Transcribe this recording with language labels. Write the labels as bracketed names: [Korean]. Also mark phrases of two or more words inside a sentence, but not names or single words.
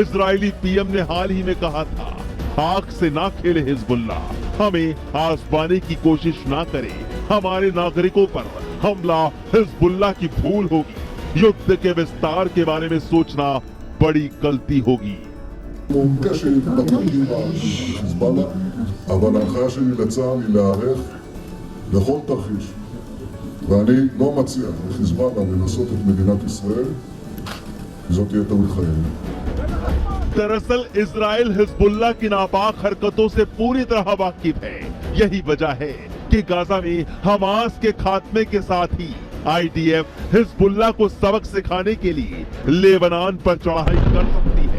[Hindi] इजरायली पीएम ने हाल ही में कहा था, आग से ना खेले हिजबुल्लाह, हमें आजमाने की कोशिश ना करे, हमारे नागरिकों पर हमला हिजबुल्लाह की भूल होगी, युद्ध के विस्तार के बारे में सोचना बड़ी गलती होगी। [Hebrew] קשה בתחומים בחיזבאללה, אבל ההנחיה שלי לצה"ל היא להיערך לכל תרחיש. ואני לא מציע לחיזבאללה לנסות את מדינת ישראל, כי זאת תהיה טעות חיינו. [Hindi] दरअसल इजराइल हिजबुल्लाह की नापाक हरकतों से पूरी तरह वाकिफ है। यही वजह है कि गाजा में हमास के खात्मे के साथ ही IDF हिजबुल्लाह को सबक सिखाने के लिए लेबनान पर चढ़ाई कर सकती है।